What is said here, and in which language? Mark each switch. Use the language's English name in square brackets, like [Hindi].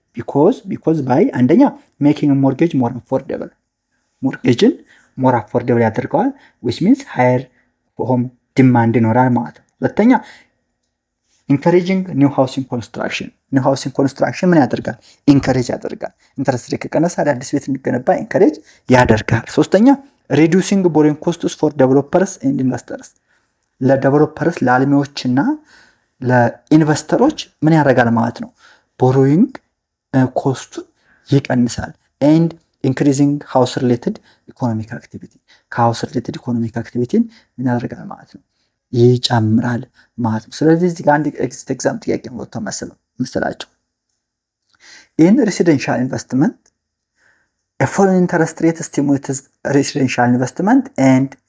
[English] because by አንደኛ making a mortgage more affordable mortgageን more affordable [Amharic] ያደርገዋል [English] which means higher home demand [Amharic] ይኖራል ማለት ነው። ሁለተኛ [English] encouraging new housing construction [Amharic] ምን ያደርጋል? encourage ያደርጋል። interest rate ከቀነሰ አዳዲስ ቤት እንዲገነባ encourage ያደርጋል። ሶስተኛ [English] reducing borrowing costs for developers and investors [Amharic] ለዴቨሎፐርስ ለአልሚዎችና ለኢንቨስተሮች ምን ያደርጋል ማለት ነው? [English] borrowing cost ይቀንሳል and increasing house related economic activity ከhouse related economic activity [Amharic] ምን ያደርጋል ማለት ነው? ይጨምራል ማለት ነው። ስለዚህ እዚህ ጋር አንድ ኤግዛም ጥያቄ ወጥቶ መሰላችሁ [English] in residential investment a fall in interest rate stimulates residential investment and